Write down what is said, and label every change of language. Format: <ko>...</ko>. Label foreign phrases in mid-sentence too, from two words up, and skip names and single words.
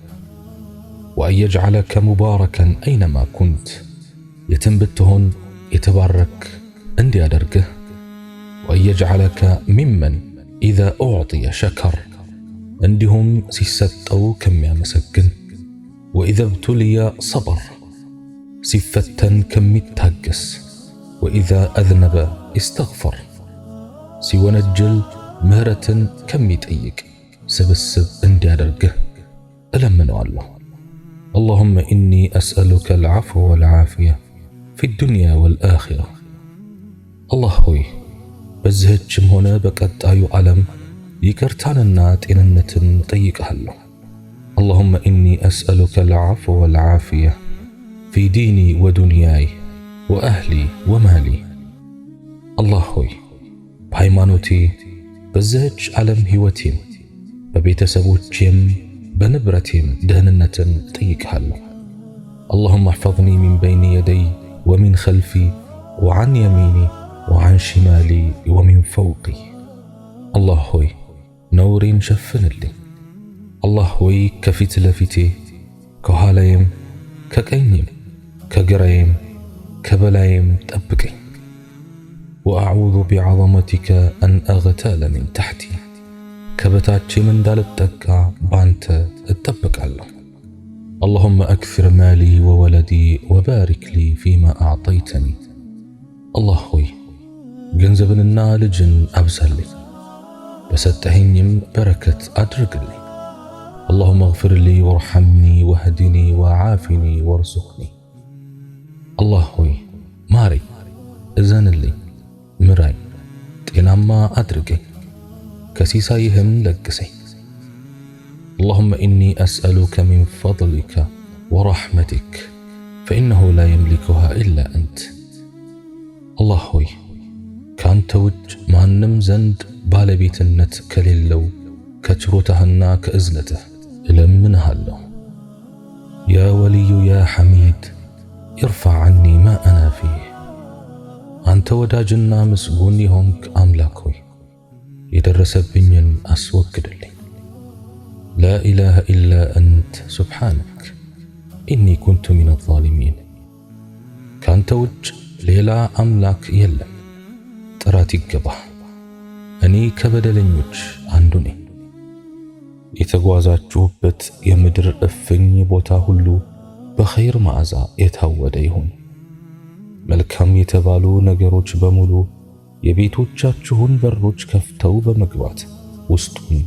<ar>وأن يجعلك مباركا أينما كنت፣</ar> <am>የትም ብትሆን የተባረክ እንዲያደርግህ፣</am> <ar>وأن يجعلك ممن إذا أعطي شكر፣</ar> <am>እንዲሁም ሲሰጠው ከሚያመሰግን፣</am> <ar>وإذا ابتلي صبر፣</ar> <am>ሲፈተን ከሚታገስ፣</am> <ar>وإذا أذنب استغفر፣</ar> <am>ሲወነጅል ምህረትን ከሚጠይቅ ስብስብ እንዲያደርግህ እለምነዋለሁ።</am> <ar>اللهم إني أسألك العفو والعافية في الدنيا والآخرة.</ar> <am>الله ሆይ በዚህችም ሆነ በቀጣዩ ዓለም ይቅርታንና ጤንነትን ጠይቅሃለሁ።</am> <ar>اللهم إني أسألك العفو والعافية في ديني ودنياي وأهلي ومالي.</ar> <am>الله ሆይ በሃይማኖቴ በዚህች ዓለም ሕይወቴም በቤተሰቦቼም በንብረቴም ደህንነትን ጠይቅሃለሁ።</am> <ar>اللهم احفظني من بين يدي ومن خلفي وعن يميني وعن شمالي ومن فوقي.</ar> <am>الله ሆይ ነውሬን ሸፍንልኝ። አላህ ሆይ ከፊት ለፊቴ ከኋላዬም ከቀኝም ከግራዬም ከበላዬም ጠብቀኝ።</am> <ar>وأعوذ بعظمتك أن أغتال من تحتي،</ar> <am>ከበታቼም እንዳልጠቃ ባንተ እጠበቃለሁ።</am> <ar>اللهم أكثر مالي وولدي وبارك لي فيما أعطيتني.</ar> <am>الله ሆይ ገንዘብንና ልጅን አብዛልኝ፣ በሰጠኸኝም በረከት አድርግልኝ።</am> <ar>اللهم اغفر لي وارحمني واهدني وعافني وارزقني.</ar> <am>الله ሆይ ማረኝ፣ እዘንልኝ፣ ምራኝ፣ ጤናማ አድርገኝ፣ ከሲሳይህም ለግሰኝ።</am> <ar>اللهم إني أسألك من فضلك ورحمتك فإنه لا يملكها إلا أنت.</ar> <am>الله ሆይ ካንተ ውጭ ማንም ዘንድ ባለቤትነት ከሌለው ከችሮታህና ከእዝነትህ እለምንሃለሁ።</am> <ar>يا ولي يا حميد ارفع عني ما أنا فيه.</ar> <am>አንተ ወዳጅና ምስጉን የሆንክ አምላክ ሆይ የደረሰብኝን አስወግድልኝ።</am> <ar>لا إله إلا أنت سبحانك إني كنت من الظالمين.</ar> <am>ካንተ ውጭ ሌላ አምላክ የለም፣ ጥራት ይገባህ፣ እኔ ከበደለኞች አንዱ ነኝ። የተጓዛችሁበት የምድር እፍኝ ቦታ ሁሉ በኸይር መዓዛ የታወደ ይሁን። መልካም የተባሉ ነገሮች በሙሉ የቤቶቻችሁን በሮች ከፍተው በመግባት ውስጡን</am>